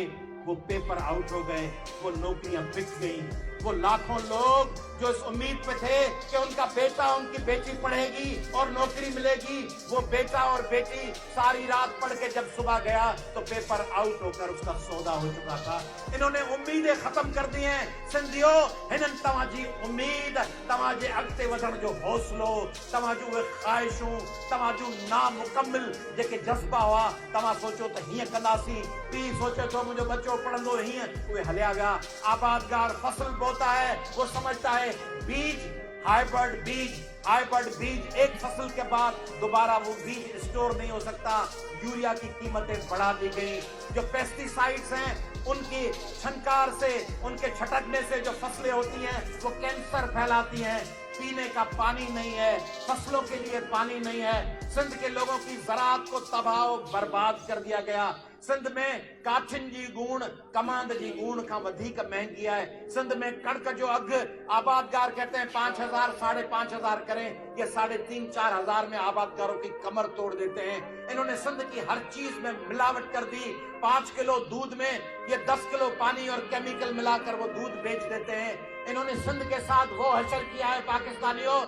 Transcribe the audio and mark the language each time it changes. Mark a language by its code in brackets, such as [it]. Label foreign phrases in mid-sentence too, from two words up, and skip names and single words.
[ur] وہ [en] paper out [ur] ہو گئے، وہ نوکریاں بک گئی. وہ لاکھوں لوگ جو اس امید پہ تھے کہ ان کا بیٹا ان کی بیٹی پڑھے گی اور نوکری ملے گی، وہ بیٹا اور بیٹی ساری رات پڑھ کے جب صبح گیا تو [en] paper out [ur] ہو کر اس کا سودا ہو چکا تھا. انہوں نے امیدیں ختم کر دی ہیں. [sd] सिंधियो हिनन तवाजी उम्मीद, तवाजे अगते वधण जो हौसलो, तवाजू उहे ख्वाहिशूं, तवाजू नामुकम्मिल जेके जज्बा हुआ, तव्हां सोचो त हीअं कंदासीं, पीउ सोचे थो मुंहिंजो बच्चो पढ़ंदो हीअं, उहे हलिया विया। [ur] آبادگار فصل بوتا ہے، وہ سمجھتا ہے بیج ہائبرڈ بیج ایک فصل کے بعد دوبارہ وہ بیج اسٹور نہیں ہو سکتا. یوریا کی قیمتیں بڑھا دی گئی۔ جو پیسٹی سائیڈز ہیں ان کی چھنکار سے، ان کے چھٹکنے سے جو فصلیں ہوتی ہیں وہ کینسر پھیلاتی ہیں. پینے کا پانی نہیں ہے، فصلوں کے لیے پانی نہیں ہے. سندھ کے لوگوں کی زراعت کو تباہ اور برباد کر دیا گیا. [sd] सिंध में काठिन जी गूण कमांद जी गूण खां वधीक महंगी है। सिंध में कणक जो अघ [ur] آبادگار کہتے ہیں 5,000 5,500 کریں، یہ 3,500-4 ہزار میں آبادگاروں کی کمر توڑ دیتے ہیں. انہوں نے سندھ کی ہر چیز میں ملاوٹ کر دی۔ 5 کلو دودھ میں یہ 10 کلو پانی اور کیمیکل ملا کر وہ دودھ بیچ دیتے ہیں. انہوں نے سندھ کے ساتھ وہ حشر کیا ہے پاکستانیوں.